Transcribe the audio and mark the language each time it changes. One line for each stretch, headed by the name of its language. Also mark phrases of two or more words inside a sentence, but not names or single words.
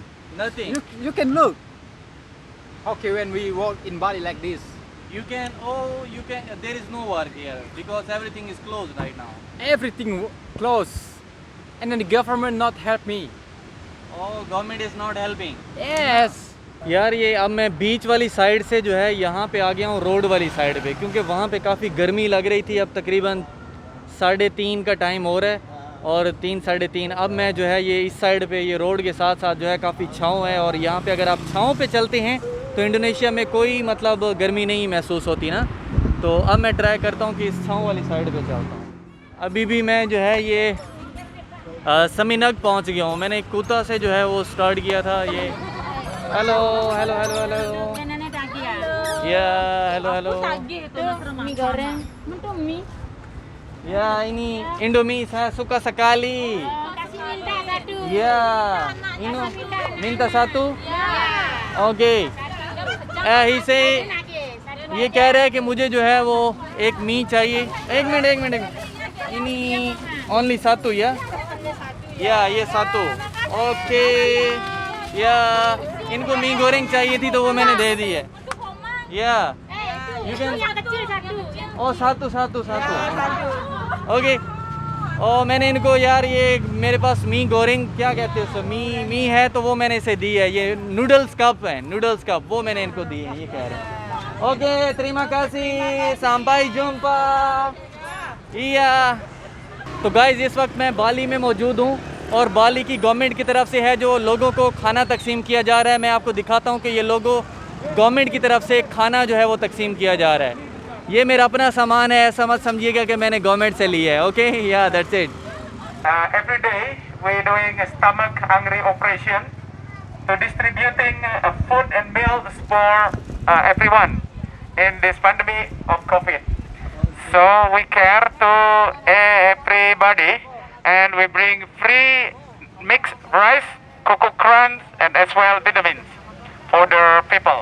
English: You can look. Okay, when we work in Bali like this, You can. There is no work here because everything is closed right now. everything closed, and then the government not help me. Oh, government is not helping. Yes.
Hindi: यार ये अब मैं बीच वाली साइड से जो है यहाँ पे आ गया हूँ रोड वाली साइड पे, क्योंकि वहाँ पे काफ़ी गर्मी लग रही थी। अब तकरीबन 3:30 का टाइम हो रहा है और 3 साढ़े 3। अब मैं जो है ये इस साइड पे ये रोड के साथ साथ जो है काफ़ी छाँव है, और यहाँ पे अगर आप छाँव पे चलते हैं तो इंडोनेशिया में कोई मतलब गर्मी नहीं महसूस होती ना। तो अब मैं ट्राई करता हूँ कि इस छाँव वाली साइड पे चलता हूँ। अभी भी मैं जो है ये समीनग पहुँच गया हूँ। मैंने कुता से जो है वो स्टार्ट किया था ये।
English: hello hello hello hello ya hello hello
Indonesian: Mie goreng. Untuk mie. ya ini Indomie saya suka sekali Kasih minta satu. ya ini minta satu
Hindi: ओके ही से ये कह रहे हैं कि मुझे जो है वो एक मी चाहिए। एक मिनट
Indonesian: ini only satu ya
Hindi: ये satu ओके या इनको
Indonesian: mie goreng
Hindi: चाहिए थी तो वो मैंने दे दी है या
English: you can
Indonesian: Yang kecil satu.
Hindi: ओ satu ओके। और मैंने इनको यार ये मेरे पास
Indonesian: mie goreng
Hindi: क्या कहते हैं उसको मी है तो वो मैंने इसे दी है। ये
English: noodles cup
Hindi: है,
English: noodles cup
Hindi: वो मैंने इनको दी है, ये कह रहे हैं।
Indonesian: ओके terima kasih sampai jumpa iya।
Hindi: तो गाइज इस वक्त मैं बाली में मौजूद हूँ और बाली की गवर्नमेंट की तरफ से है जो लोगों को खाना तकसीम किया जा रहा है। मैं आपको दिखाता हूँ कि ये लोगों गवर्नमेंट की तरफ से खाना जो है वो तकसीम किया जा रहा है। ये मेरा अपना सामान है, ऐसा मत समझिएगा कि मैंने गवर्नमेंट से लिया है।
English: okay ya that's it. Every day we're doing a stomach hungry operation to distributing food and meals for everyone in this pandemic of COVID. So we care to everybody and we bring free mixed rice, cocoa crunch and as well vitamins for the people.